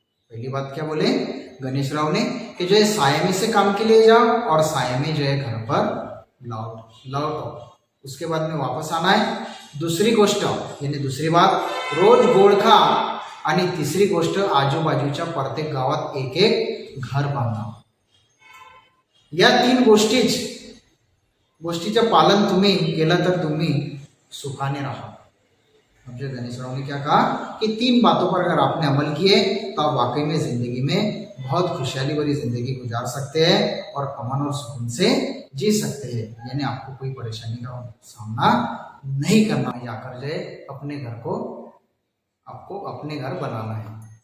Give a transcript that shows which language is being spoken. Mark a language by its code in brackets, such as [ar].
[hi] पहली बात क्या बोले गणेशराव ने कि जो है साय में से काम के लिए जाओ और साय में जो है घर पर लौटो। उसके बाद में वापस आना है। दूसरी गोष्ट यानी दूसरी बात, [mr] रोज गोड खा आणि तिसरी गोष्ट आजूबाजूच्या प्रत्येक गावात एक एक घर बांधा। या तीन गोष्टीचं पालन तुम्ही केलं तर तुम्ही सुखाने रहा। [hi] अब जो गणेशराव ने क्या कहा कि तीन बातों पर अगर आपने अमल किए तो आप वाकई में जिंदगी में बहुत खुशहाली भरी जिंदगी गुजार सकते हैं और अमन और सुकून से जी सकते हैं। यानी आपको कोई परेशानी का सामना नहीं करना, याकर जो है अपने घर को आपको अपने घर बनाना है।